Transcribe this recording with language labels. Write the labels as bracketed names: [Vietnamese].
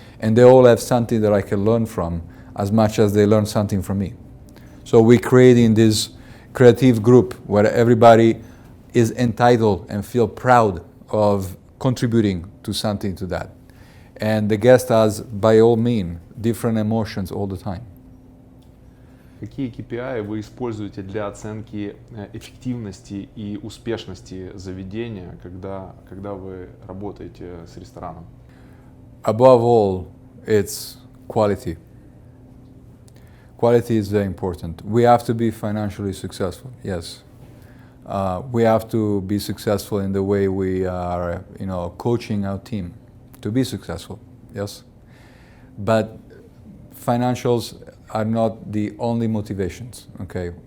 [English] And they all have something that I can learn from as much as they learn something from me. So we're creating this creative group where everybody is entitled and feel proud of contributing to something to that. And the guest has, by all means, different emotions all the time. [Russian] Какие KPI вы используете для оценки эффективности и успешности заведения, когда вы работаете с рестораном? [English] Above all, it's quality. Quality is very important. We have to be financially successful, yes. We have to be successful in the way we are, coaching our team to be successful, yes. But financials are not the only motivations, okay.